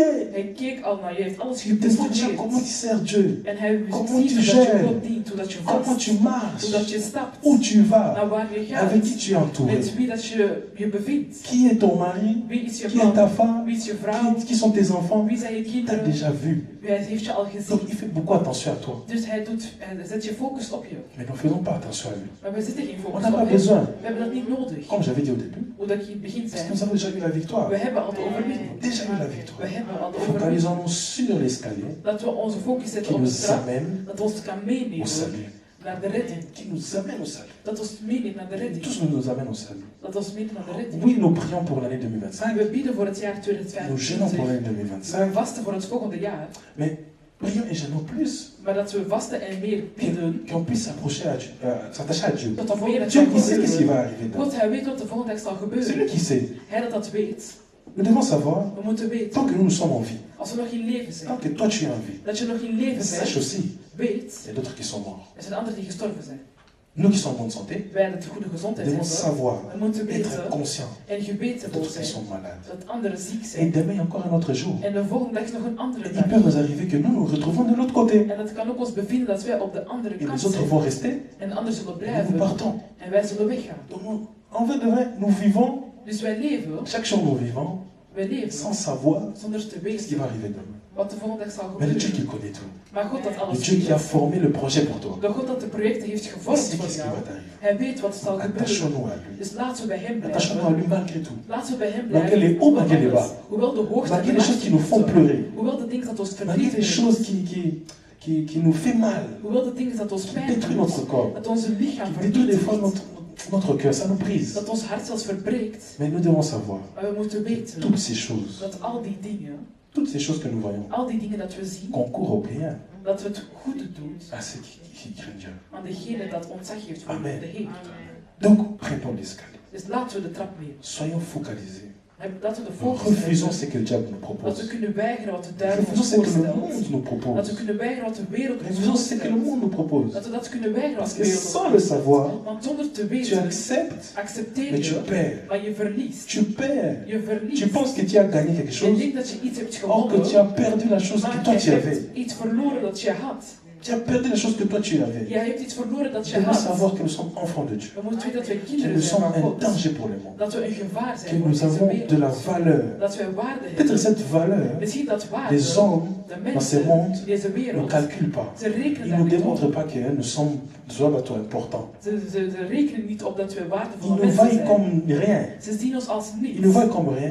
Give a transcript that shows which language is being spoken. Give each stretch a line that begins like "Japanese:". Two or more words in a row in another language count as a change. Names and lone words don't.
Dutch: Hij keek al naar je, heeft alles
French: Il te voit déjà comment tu
Dutch: gestudeerd.
French: sers Dieu,
Dutch: En hij
French: Comment
Dutch: ziet
French: tu
Dutch: hoe dat je
French: gères.
Dutch: God dient, hoe dat je
French: comment
Dutch: vast,
French: tu marches,
Dutch: hoe dat je stapt,
French: où tu vas,
Dutch: naar waar je gaat,
French: avec qui tu es entouré.
Dutch: met wie dat je bevindt.
French: Qui est ton mari?
Dutch: Wie is je
French: Qui est ta
Dutch: man?
French: femme?
Dutch: Wie is je vrouw?
French: Qui sont tes enfants?
Dutch: Wie zijn je
French: Il t'a
Dutch: kinderen?
French: déjà vu.
Dutch: Hij heeft je al
French: Donc
Dutch: gezien.
French: il fait beaucoup attention à toi.
Dutch: Dus hij zet je focus op je.
French: Mais nous ne faisons pas attention à lui.
Dutch: Maar we zitten geen
French: On
Dutch: focus
French: n'a
Dutch: op
French: pas
Dutch: hem.
French: besoin.
Dutch: We hebben dat niet nodig.
French: Comme j'avais dit au début,
Dutch: Hoe dat je in het begin
French: parce que
Dutch: zei.
French: nous avons déjà eu la victoire.
Dutch: We hebben al de overwinning.
French: Déjà eu la
Dutch: We
French: victoire.
Dutch: hebben al de overwinning.
French: Focalisons-nous sur l'escalier
Dutch: Dat we onze focus zetten
French: qui
Dutch: op de
French: nous
Dutch: trap.
French: amène
Dutch: Dat ons kan
French: au
Dutch: meenemen
French: salut.
Dutch: naar de redding.
French: Qui nous amène au salut.
Dutch: Dat ons meeneemt naar de redding.
French: Tous nous amènent au salut.
Dutch: Dat ons meeneemt naar de redding.
French: Oui, nous prions pour l'année 2025.
Dutch: We bieden voor het jaar
French: Nous gênons pour
Dutch: 2025.
French: l'année
Dutch: We
French: 2025.
Dutch: vasten voor het volgende jaar.
French: Mais prions et gênons plus.
Dutch: Maar dat we vasten en meer bidden.
French: Qu'on puisse s'approcher à Dieu, s'attacher à Dieu.
Dutch: Dat er meer
French: Dieu qui sait qu'est-ce qui va arriver.
Dutch: God, hij weet wat de volgende dag zal
French: C'est lui
Dutch: gebeuren.
French: qui sait.
Dutch: Hij dat weet.
French: Nous devons savoir,
Dutch: We moeten weten.
French: tant que nous sommes en vie,
Dutch: Als we nog in leven zijn.
French: tant que toi tu es en vie,
Dutch: Dat je nog in leven
French: sache
Dutch: bent.
French: aussi,
Dutch: Weet.
French: il y a d'autres qui sont morts.
Dutch: Er zijn anderen die gestorven zijn.
French: Nous qui sommes en bonne santé,
Dutch: Wij dat goede
French: nous
Dutch: gezondheid
French: devons
Dutch: hebben.
French: savoir,
Dutch: We moeten
French: être
Dutch: weten
French: conscients
Dutch: en geweten
French: que
Dutch: vol
French: d'autres qui
Dutch: zijn
French: sont malades.
Dutch: dat anderen ziek
French: Et
Dutch: zijn.
French: demain, il y a encore un autre jour.
Dutch: En de volgende dag is nog een andere
French: Et il
Dutch: dag.
French: peut nous arriver que nous nous retrouvons de l'autre côté.
Dutch: En het kan ook ons bevinden dat wij op de andere
French: Et
Dutch: kant
French: les autres
Dutch: zijn.
French: vont rester
Dutch: En de anderen zullen
French: et nous
Dutch: blijven.
French: partons.
Dutch: En wij zullen weggaan.
French: Donc, en vrai de vrai, nous vivons,
Dutch: Dus wij leven,
French: chaque jour nous vivons,
Dutch: wij leven
French: sans savoir
Dutch: zonder te
French: ce qui va
Dutch: weten
French: arriver demain.
Dutch: wat de volgende dag zal
French: Mais le Dieu qui
Dutch: gebeuren.
French: connaît tout,
Dutch: Maar God dat
French: le
Dutch: alles
French: Dieu qui a
Dutch: weet.
French: formé le projet pour toi,
Dutch: De God dat de projecten heeft
French: il
Dutch: gevormd
French: sait
Dutch: voor
French: qu'est-ce qui
Dutch: jou.
French: va t'arriver.
Dutch: Hij weet wat zal gebeuren.
French: Attachons-nous à lui.
Dutch: Dus laten we bij hem
French: Attachons-nous à
Dutch: blijven.
French: lui malgré tout.
Dutch: Laten we bij hem
French: Malgré
Dutch: blijven.
French: les hauts, malgré les bas.
Dutch: Hoewel de hoogte en
French: Malgré
Dutch: de
French: les choses qui nous font
Dutch: laagte.
French: pleurer.
Dutch: Hoewel de dingen dat ons
French: Malgré
Dutch: verdriet
French: les
Dutch: brengt.
French: choses qui nous fait mal,
Dutch: Hoewel de dingen dat ons
French: qui
Dutch: pijn
French: détruisent notre
Dutch: doet.
French: corps,
Dutch: Dat onze lichaam
French: qui détruisent des fois
Dutch: vernietigt.
French: notre cœur, ça nous brise.
Dutch: Dat ons hart zelfs verbreekt.
French: Mais nous devons savoir,
Dutch: Maar we moeten weten
French: toutes ces choses,
Dutch: dat al die dingen,
French: toutes ces choses que nous voyons,
Dutch: al die dingen dat we zien,
French: concourent au bien
Dutch: dat we het goede doen
French: à ceux qui craignent Dieu.
Dutch: aan degene dat ontzag heeft voor
French: Amen.
Dutch: de Heer.
French: Donc, prenons l'escalier.
Dutch: Dus laten we de trap nemen.
French: Soyons focalisés.
Dutch: Laten we de
French: Nous
Dutch: focus
French: refusons
Dutch: hebben.
French: ce que le diable nous
Dutch: Dat we
French: propose.
Dutch: kunnen weigeren wat de duivel
French: Refusons
Dutch: ons
French: ce que le
Dutch: voorstelt.
French: monde nous
Dutch: Dat we
French: propose.
Dutch: kunnen weigeren wat de wereld ons
French: Refusons ce que le
Dutch: voorstelt.
French: monde nous propose.
Dutch: Dat we dat kunnen weigeren wat
French: Parce
Dutch: de
French: que
Dutch: wereld ons
French: sans le
Dutch: voorstelt.
French: savoir,
Dutch: Want zonder te
French: tu
Dutch: weten,
French: acceptes,
Dutch: accepteer
French: mais tu
Dutch: je,
French: perds.
Dutch: maar je verliest.
French: Tu perds.
Dutch: Je verliest.
French: Tu penses que tu as gagné quelque
Dutch: Je
French: chose,
Dutch: denkt dat je iets hebt
French: or que tu
Dutch: gewonnen,
French: as perdu la chose que
Dutch: maar
French: toi
Dutch: je
French: tu avais.
Dutch: hebt iets verloren dat je had.
French: Tu as perdu les choses que toi tu avais.
Dutch: Jij hebt iets verloren dat
French: Tu
Dutch: je
French: dois
Dutch: had.
French: savoir que nous sommes enfants de Dieu.
Dutch: We moeten weten dat we
French: Que
Dutch: kinderen
French: nous
Dutch: zijn
French: sommes
Dutch: van
French: un
Dutch: God.
French: danger pour le monde.
Dutch: Dat we een gevaar
French: Que
Dutch: zijn voor
French: nous
Dutch: deze
French: avons de la
Dutch: wereld.
French: valeur.
Dutch: Dat we waarde
French: Peut-être
Dutch: hebben.
French: cette valeur,
Dutch: Misschien dat waarde,
French: les hommes
Dutch: de
French: dans ce
Dutch: mensen
French: monde
Dutch: in deze
French: ne
Dutch: wereld,
French: calculent pas.
Dutch: ze rekenen
French: Ils ne
Dutch: daar
French: nous
Dutch: niet
French: démontrent
Dutch: op.
French: pas que nous sommes importants.
Dutch: Ze rekenen niet op dat we
French: Ils
Dutch: waardevolle
French: nous
Dutch: mensen
French: voient
Dutch: zijn.
French: comme rien.
Dutch: Ze zien ons als
French: Ils nous
Dutch: niets.
French: voient comme rien.